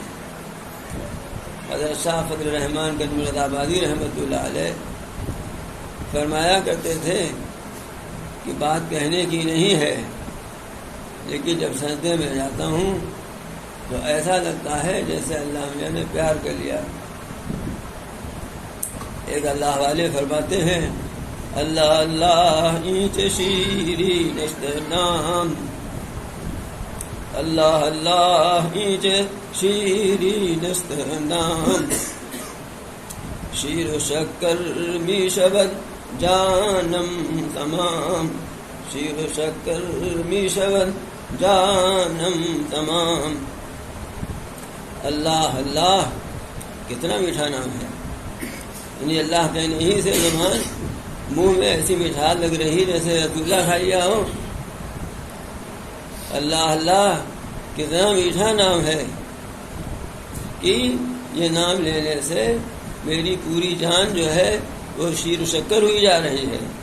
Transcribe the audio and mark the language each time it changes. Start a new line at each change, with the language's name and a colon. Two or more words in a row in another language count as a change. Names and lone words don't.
Urdu: حضرت شاہ فضل الرحمان گنج مراد آبادی
Arabic: رحمۃ اللہ علیہ
Urdu: فرمایا کرتے تھے کہ بات کہنے کی نہیں ہے، لیکن جب سجدے میں جاتا ہوں تو ایسا لگتا ہے جیسے اللہ میاں نے پیار کر لیا۔ ایک اللہ والے فرماتے ہیں،
Persian: اللہ اللہ اینچ شیری نشت نام، اللہ اللہ اینچ شیری نشت نام، شیر و شکر می شود جانم تمام، شیر و شکر می شود جانم تمام۔
Urdu: اللہ اللہ کتنا میٹھا نام ہے، یعنی اللہ کہنے ہی سے زبان منہ میں ایسی مٹھاس لگ رہی جیسے رسگلہ کھا لیا ہو. اللہ اللہ کتنا میٹھا نام ہے کہ یہ نام لینے سے میری پوری جان جو ہے وہ شیر و شکر ہوئی جا رہی ہے.